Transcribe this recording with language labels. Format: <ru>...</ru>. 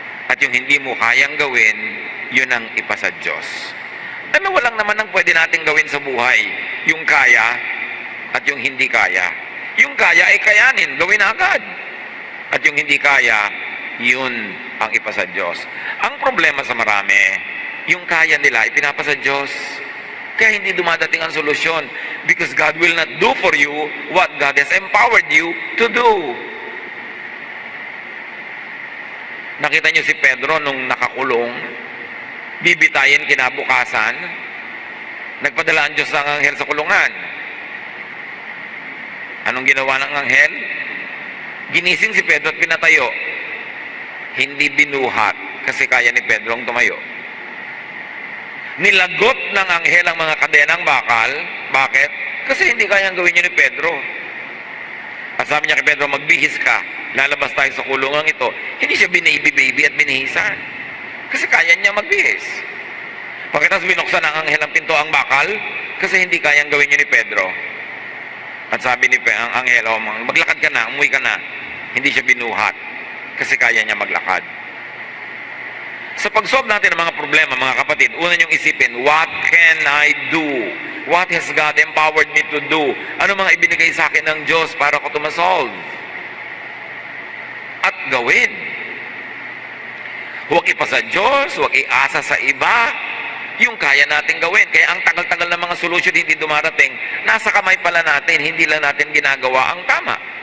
<tl>At yung hindi mo kayang gawin, yun ang ipasa Diyos. Dalawa lang naman ang pwede natin gawin sa buhay. Yung kaya at yung hindi kaya. Yung kaya ay kayanin, gawin agad. At yung hindi kaya, yun ang ipasa Diyos. Ang problema sa marami, yung kaya nila, ipinapasa Diyos. Kaya hindi dumadating ang solusyon</tl> <en>because God will not do for you what God has empowered you to do.</en> <tl>Nakita niyo si Pedro nung nakakulong, bibitayin kinabukasan, nagpadala ang Diyos ng anghel sa kulungan. Anong ginawa ng anghel? Ginising si Pedro at pinatayo. Hindi binuhat kasi kaya ni Pedro ang tumayo. Nilagot ng anghel ang mga kadenang bakal. Bakit? Kasi hindi kayang gawin niyo ni Pedro. At sabi niya kay Pedro, magbihis ka. Lalabas tayo sa kulungan ito. Hindi siya binaby-baby at binihisan. Kasi kaya niya magbihis. Pagkatapos binuksan ng anghel ang pinto ang bakal, kasi hindi kayang gawin niyo ni Pedro. At sabi ni ang anghel, oh, maglakad ka na, umuwi ka na. Hindi siya binuhat. Kasi kaya niya maglakad. Sa pag-solve natin ng mga problema, mga kapatid, una niyong isipin,</tl> <en>what can I do? What has God empowered me to do?</en> <tl>Ano mga ibinigay sa akin ng Diyos para ko ito ma-solve? At gawin. Huwag ipasa Diyos, huwag iasa sa iba, yung kaya natin gawin. Kaya ang tagal-tagal ng mga solusyon hindi dumarating, nasa kamay pala natin, hindi lang natin ginagawa ang tama.</tl>